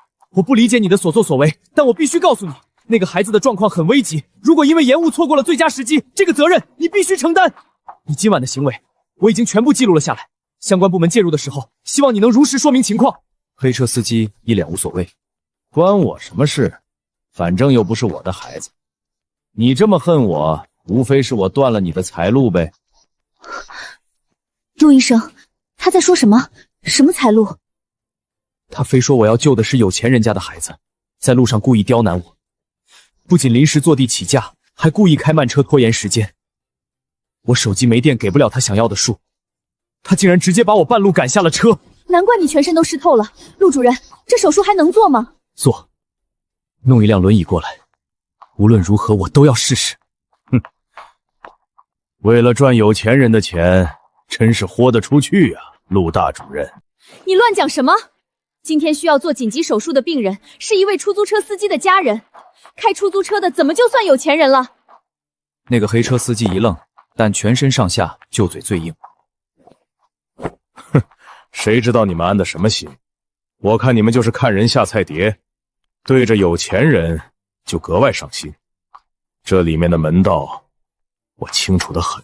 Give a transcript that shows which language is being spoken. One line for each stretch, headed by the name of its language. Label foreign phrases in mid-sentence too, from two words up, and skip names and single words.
Chinese: 我不理解你的所作所為，但我必須告訴你，那個孩子的狀況很危急，如果因為延誤錯過了最佳時機，這個責任你必須承擔。你今晚的行為我已經全部記錄了下來，相關部門介入的時候，希望你能如實說明情況。黑車司機一臉無所謂，關我什麼事？反正又不是我的孩子，你這麼恨我，無非是我斷了你的財路唄。陸醫生，他在說什麼？什麼財路？他非說我要救的是有錢人家的孩子，在路上故意刁難我，不僅臨時坐地起價，還故意開慢車拖延時間。我手機沒電，給不了他想要的數，他竟然直接把我半路趕下了車。難怪你全身都濕透了。陸主任，這手術還能做嗎？做，弄一輛輪椅過來，無論如何我都要試試。哼，為了賺有錢人的錢，真是豁得出去啊，陸大主任。你亂講什麼？今天需要做緊急手術的病人是一位出租車司機的家人，開出租車的怎麼就算有錢人了？那個黑車司機一愣，但全身上下就嘴最硬。哼，誰知道你們安的什麼心？我看你們就是看人下菜碟，對着有錢人就格外上心。這裡面的門道我清楚得很。